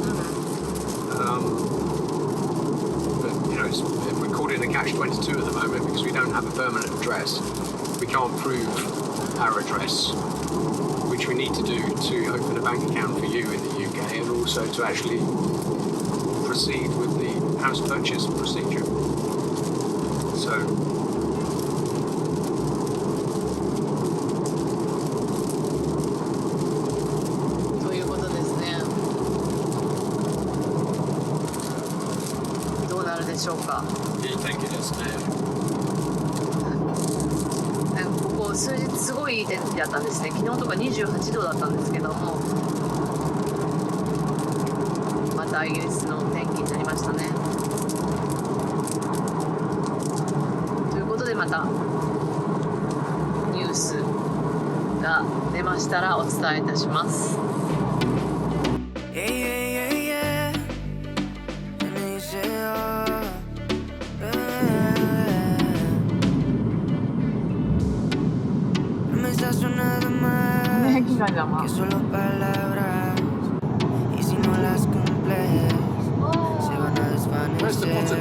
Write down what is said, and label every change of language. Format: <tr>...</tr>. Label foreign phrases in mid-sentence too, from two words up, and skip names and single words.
<en>But you know, we're caught in a catch-22 at the moment because we don't have a permanent address. We can't prove our address, which we need to do to open a bank account for you in the UK, and also to actually proceed with the house purchase procedure. So,</en> <ja>ということですね。どうなるでしょうか。いい天気ですね。ここ数日すごいいい天気だったんですね。昨日とか28度だったんですけども、またイギリスの天気になりましたね。ということで、またニュースが出ましたらお伝えいたします。</ja> <es>Que solo palabras, y si no las cumples, se van a desvanecer.</es>